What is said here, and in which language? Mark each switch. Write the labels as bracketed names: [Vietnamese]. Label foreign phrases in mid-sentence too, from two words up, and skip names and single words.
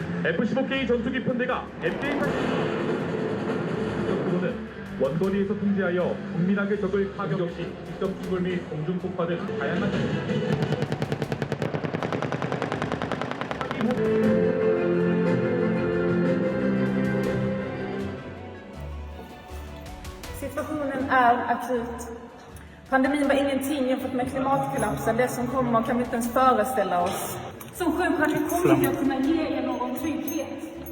[Korean] F-15K 전투기 편대가 F-18는 원거리에서 통제하여 은밀하게 적을 타격 시 직접 충돌 및 공중 폭파 등 다양한 [Swedish] Situationen är akut. Pandemin var ingenting jämfört med klimatkollapsen. Det som kommer kan vi inte ens föreställa oss. Som sjuksköterska kommer inte jag kunna ge er någon trygghet.